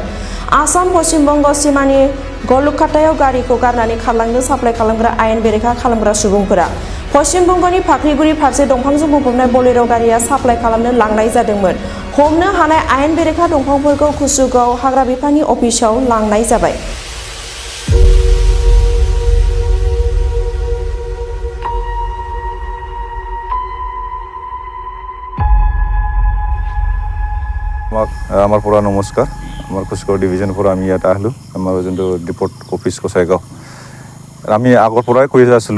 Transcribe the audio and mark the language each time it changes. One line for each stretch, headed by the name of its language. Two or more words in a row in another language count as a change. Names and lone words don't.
Bodo: आसाम पश्चिम बंग सिमानि गलुककाटायाव गारिखौ गारनानै खारलांदों साप्लाइ खालामग्रा आयेन बेरेखा खालामग्रा सुबुंफोरा। पश्चिम बंगनि फाख्रिगुरि फारसे दंफांजों बुंफबनाय बोलेर' गारिया साप्लाइ खालामनो लांनाय जादोंमोन। हमनो हानाय आयेन बेरेखा दंफांफोरखौ कुसुगाव हाग्रा बिफाननि अफिसाव लांनाय जाबाय।
Assamese: আমার পৰা নমস্কাৰ। আমাৰ কুচুগাঁও ডিভিজন পৰা আমি ইয়াত আহিলোঁ। আমাৰ যোনটো ডিপোৰ্ট অফিচ কচাইগাঁও আমি আগৰ পৰাই কৰি আছিলোঁ।